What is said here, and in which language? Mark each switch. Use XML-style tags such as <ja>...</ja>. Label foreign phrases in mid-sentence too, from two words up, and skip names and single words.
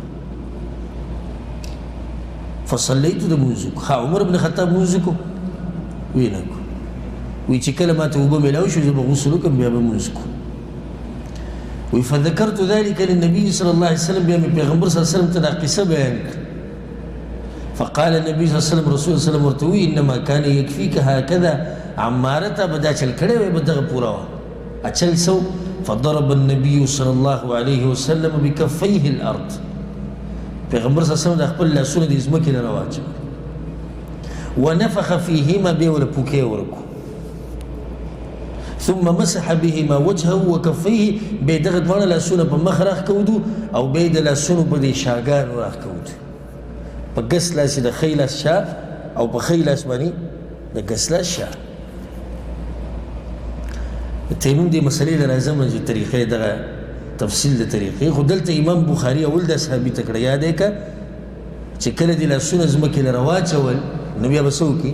<ps>فصلیتو د لمونځ وکړو. ښه عمر بن خطاب لمونځ وکړو؟ ویې نه کړو. وایي چې کله ماته اوبه میلاو شو زه به غسل وکړم بیا به لمونځ کړو. وایي</ps> <ar>فذکرت ذلک للنبي صلی الله علیه وسلم،</ar> <ps>بیا مې پیغمبر</ps> <ar>صلی الله علیه وسلم</ar> <ps>ته دا قصه بیان کړه.</ps> <ar>فقال النبي صلی الله علیه وسلم،</ar> <ps>رسول الله</ps> <ar>صلی الله علیه وسلم</ar> <ps>ورته وایي</ps> <ar>انما کان یکفیک هکذا،</ar> <ps>عماره ته به دا چل کړی وی به دغه پوره وه.</ps> <ar>اچل سو فضرب النبي صلى الله عليه وسلم بكفيه الارض،</ar> <ps>پیغمبر</ps> <ar>صلی الله علیه وسلم</ar> <ps>د خپل لاسونه د ځمکې نه راواچول.</ps> <ar>ونفخ فيهما،</ar> <ps>بیا ورله پوکې ورکړو.</ps> <ar>ثم مسح بهما وجهه وكفيه،</ar> <ps>بیا دغه دواړه لاسونه په مخ راښکودو او بیا د لاسونو په دې شاګانو راښکودو. په ګس لاس د ښی لاس شا او په ښی لاس باندې د ګس لاس شا. تیمم دې مسلې له راځم چې طریقې دغه تفصیل د طریقې، خو دلته امام بخاري اول د صحابي ته کړی یاد یې که چې کله دې لاسونه ځمکې له راواچول نو بیا به څه وکړي؟</ps>